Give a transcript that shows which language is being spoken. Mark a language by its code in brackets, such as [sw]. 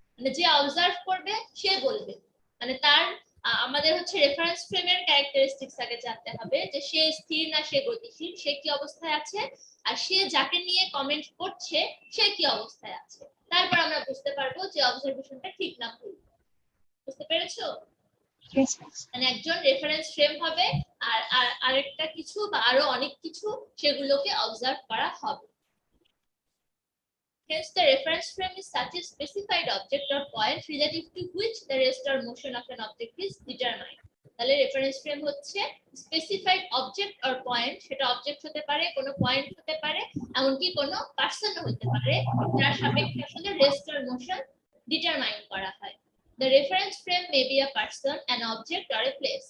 [bn] মানে যে অবজার্ভ করবে সে বলবে, মানে তার আমাদের হচ্ছে রেফারেন্স ফ্রেমের ক্যারেক্টারিস্টিক্স আগে জানতে হবে যে সে স্থির না সে গতিশীল, সে কি অবস্থায় আছে, আর সে যাকে নিয়ে কমেন্ট করছে সে কি অবস্থায় আছে। তারপর আমরা বুঝতে পারবো যে অবজারভেশনটা ঠিক না ভুল। বুঝতে পেরেছো? মানে একজন রেফারেন্স ফ্রেম হবে আর আরেকটা কিছু বা আরো অনেক কিছু সেগুলোকে অবজার্ভ করা হবে। [en] Hence, the reference frame is such a specified object or point relative to which the rest or motion of an object is determined. [bn] তাহলে রেফারেন্স ফ্রেম হচ্ছে স্পেসিফাইড অবজেক্ট অর পয়েন্ট, সেটা অবজেক্ট হতে পারে, কোনো point হতে পারে, এমনকি কোনো পার্সন হতে পারে, যার সাপেক্ষে আসলে রেস্ট অর মোশন ডিটারমাইন করা হয়। [en] The reference frame may be a person, an object or a place.